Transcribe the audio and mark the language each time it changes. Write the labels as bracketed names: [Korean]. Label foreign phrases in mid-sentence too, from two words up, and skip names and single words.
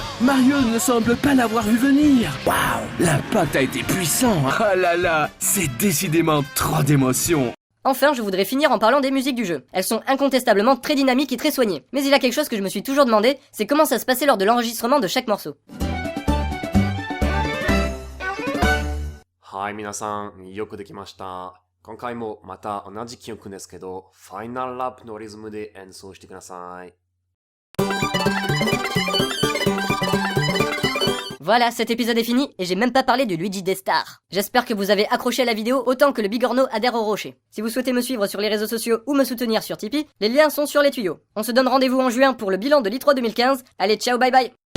[French] Mario ne semble pas l'avoir vu venir. Waouh! L'impact a été puissant. Ah là là, c'est décidément trop d'émotions. Enfin, je voudrais finir en parlant des musiques du jeu. Elles sont incontestablement très dynamiques et très soignées. Mais il y a quelque chose que je me suis toujours demandé, c'est comment ça se passait lors de l'enregistrement de chaque morceau. [Japanese] Hi, 皆さん、よくできました。今回もまた同じ曲ですけど、ファイナルラップのリズムで演奏してください。 [French] Voilà, cet épisode est fini et j'ai même pas parlé de Luigi Destar. J'espère que vous avez accroché à la vidéo autant que le bigorneau adhère au rocher. Si vous souhaitez me suivre sur les réseaux sociaux ou me soutenir sur Tipeee, les liens sont sur les tuyaux. On se donne rendez-vous en juin pour le bilan de l'E3 2015. Allez, ciao, [English] bye bye.